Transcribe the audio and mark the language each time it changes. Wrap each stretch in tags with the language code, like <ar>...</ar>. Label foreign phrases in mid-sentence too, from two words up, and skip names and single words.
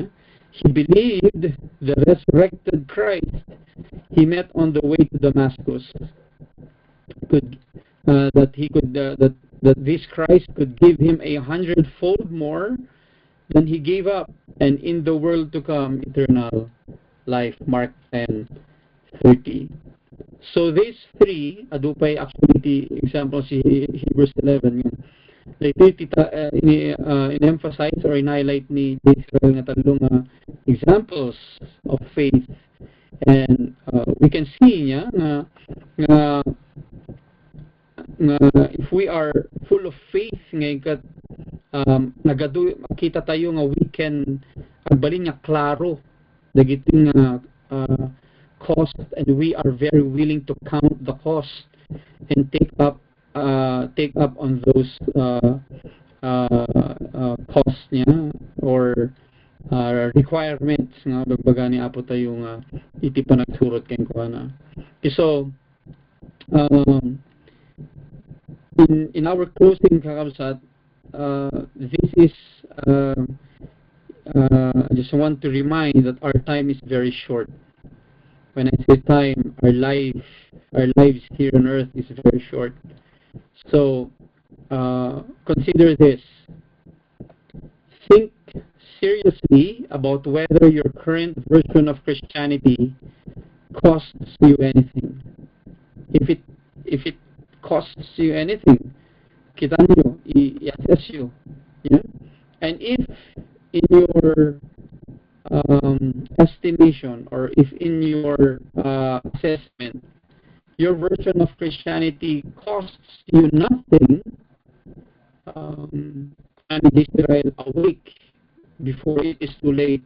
<en>He believed the resurrected Christ he met on the way to Damascus that this Christ could give him 100-fold more than he gave up, and in the world to come eternal life. Mark 10:30. So these three, adupay actually example si Hebrews 11 yun. In-emphasize or in-highlight</en> <ilo>ni Israel nga talong</ilo> <en>examples of faith, and we can see nga if we are full of faith</en> <ilo>nga makita tayo nga</ilo> <en>we can</en> <ilo>agbalin nga klaro dagiting</ilo> <en>cost, and we are very willing to count the cost and take up on those costs niya or requirements</en> <ilo>nga bagbaga ni Apo tayo nga iti pa nagsurot kay kuana.</ilo> <en>So in our closing kakabsat, this is I just want to remind that our time is very short. When I say time, our lives here on earth is very short. So consider this. Think seriously about whether your current version of Christianity costs you anything. If it costs you anything,</en> <tl>kita niyo,</tl> <en>i-assess you. Yeah? And if in your estimation, or if in your assessment, your version of Christianity costs you nothing, and Israel, awake before it is too late.</en>